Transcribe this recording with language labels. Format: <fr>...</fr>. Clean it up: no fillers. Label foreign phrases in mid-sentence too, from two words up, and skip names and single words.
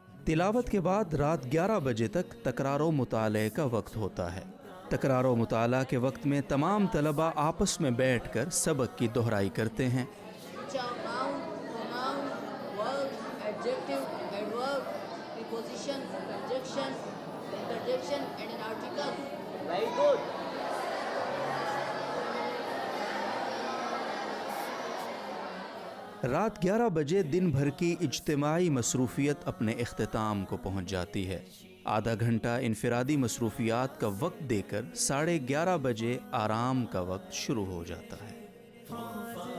<ur>تلاوت کے بعد رات 11 بجے تک تکرار و مطالعے کا وقت ہوتا ہے۔ تکرار و مطالعہ کے وقت میں تمام طلبہ آپس میں بیٹھ کر سبق کی دہرائی کرتے ہیں۔</ur> <en>Noun, pronoun, verb, adjective, adverb, preposition, conjunction, interjection and an article. Very good.</en> <ur>رات 11 بجے دن بھر کی اجتماعی مصروفیت اپنے اختتام کو پہنچ جاتی ہے۔ آدھا گھنٹہ انفرادی مصروفیات کا وقت دے کر 11:30 بجے آرام کا وقت شروع ہو جاتا ہے۔</ur>